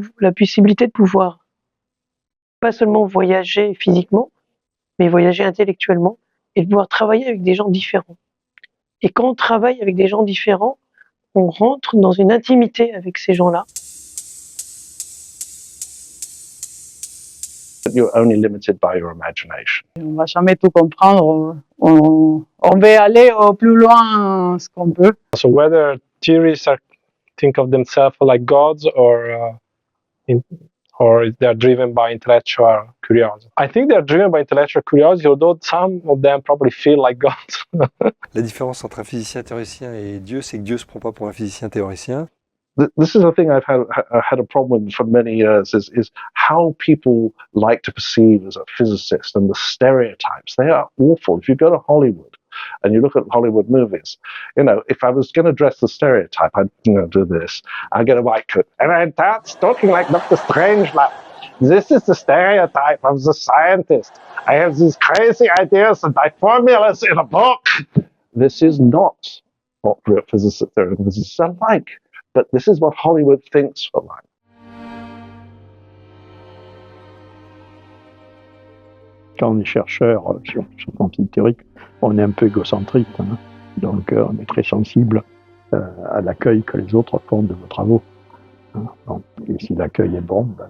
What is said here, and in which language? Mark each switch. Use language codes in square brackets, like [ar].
[fr] La possibilité de pouvoir pas seulement voyager physiquement, mais voyager intellectuellement et de pouvoir travailler avec des gens différents. Et quand on travaille avec des gens différents, on rentre dans une intimité avec ces gens-là. [en] You're only limited by your imagination. [fr] On va jamais tout comprendre. On veut aller au plus loin ce qu'on peut. [en] So whether theories think of themselves like gods or they're driven by intellectual curiosity. I think they're driven by intellectual curiosity, although some of them probably feel like gods. [fr] La différence entre un physicien théoricien et Dieu, c'est que Dieu ne se prend pas pour un physicien théoricien. [en] this is a thing I've had a problem with for many years is how people like to perceive as a physicist and the stereotypes. They are awful. If you go to Hollywood and you look at Hollywood movies, if I was going to dress the stereotype, I'd do this. I'd get a white coat and I'd dance talking like Dr. Strangelove. This is the stereotype of the scientist. I have these crazy ideas and my formulas in a book. This is not what real physicists are like. But this is what Hollywood thinks we're like. [fr] Quand on est chercheur sur son physique théorique, on est un peu égocentrique. Hein. Donc on est très sensible à l'accueil que les autres font de vos travaux. Hein. Donc, et si l'accueil est bon,